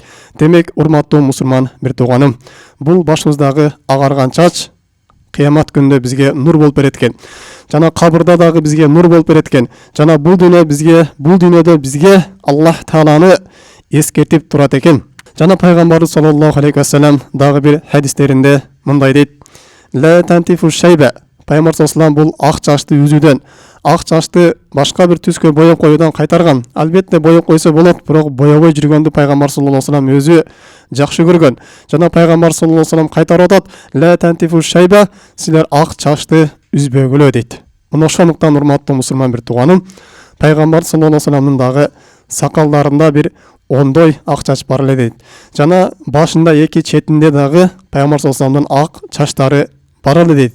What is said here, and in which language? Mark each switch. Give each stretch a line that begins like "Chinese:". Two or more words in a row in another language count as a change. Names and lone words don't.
Kyrgyz: Демек, урматтуу мусулман бир тууганым, бул башыбыздагы агарган чач кыямат күндө бизге нур болуп берет экен. Жана кабырда дагы бизге нур болуп берет экен. Жана бул дүйнөдө бизге Аллах Тааланы эскертип турат экен. Жана пайгамбарыбыз
Arabic: صلى الله عليه وسلم
Kyrgyz: дагы бир хадистеринде мындай дейт:
Arabic: "لا تنتفوا الشيب."
Kyrgyz: Пайгамбар
Arabic: صلى الله عليه وسلم
Kyrgyz: бул ак чачты үзүүдөн, ак чачты башка бир түскө боеп коюудан кайтарган. Албетте, боеп койсо болот, бирок боебой жүргөндү пайгамбар
Arabic: صلى الله عليه وسلم
Kyrgyz: өзү жакшы көргөн. Жана пайгамбар
Arabic: صلى الله عليه وسلم
Kyrgyz: кайтарып атат:
Arabic: "لا تنتفوا الشيب."
Kyrgyz: Силер ак чачты үзбөгүлө дейт. Мына ошондуктан, урматтуу мусулман бир тууганым, пайгамбар
Arabic: صلى الله عليه وسلم
Kyrgyz: дагы сакалдарында бир ондой ак чач бар эле дейт. Жана башында эки четинде дагы пайгамбар
Arabic: صلى الله عليه وسلم
Kyrgyz: ак чачтары бар эле дейт.